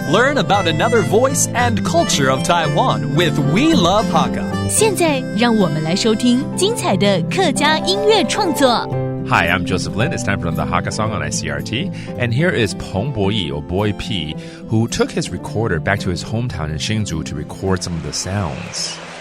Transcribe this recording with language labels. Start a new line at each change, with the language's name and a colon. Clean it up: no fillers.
English: Learn about another voice and culture of Taiwan with We Love Hakka.
Chinese: 现在让我们来收听精彩的客家音乐创作。
English: Hi, I'm Joseph Lin. It's time for the Hakka song on ICRT. And here is Peng Boyi, or Boy P, who took his recorder back to his hometown in Hsinchu to record some of the sounds.